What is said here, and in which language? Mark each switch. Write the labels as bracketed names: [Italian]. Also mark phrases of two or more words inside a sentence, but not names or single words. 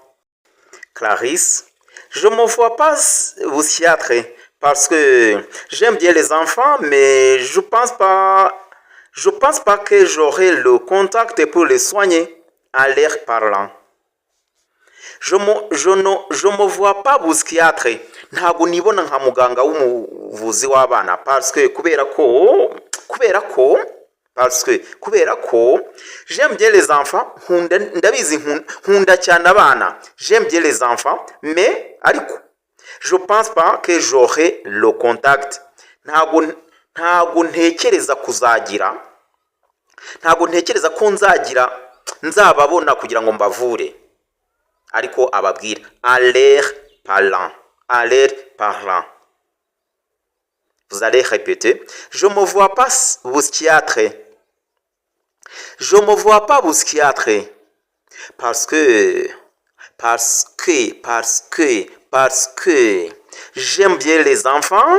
[French] Clarisse, je ne me vois pas au théâtre parce que j'aime bien les enfants, mais je pense pas que j'aurai le contact pour les soigner en leur parlant. Je me vois pas au théâtre. [Kinyarwanda] Ntago nibona nka muganga w'umuvuzi w'abana [French] parce que [Kinyarwanda] kubera ko [French] j'aime bien les enfants, [Kinyarwanda] nkunda cyane abana. [French] J'aime bien les enfants, mais ariko je pense pas que j'aurai le contact. [Kinyarwanda] Ntago ntekereza ko nzababona kugira ngo mbavure. Ariko ababwira [French] à l'air parlant. À l'air parlant. Vous allez répéter. Je me vois pas au théâtre. Je me vois pas au théâtre. Parce que j'aime bien les enfants.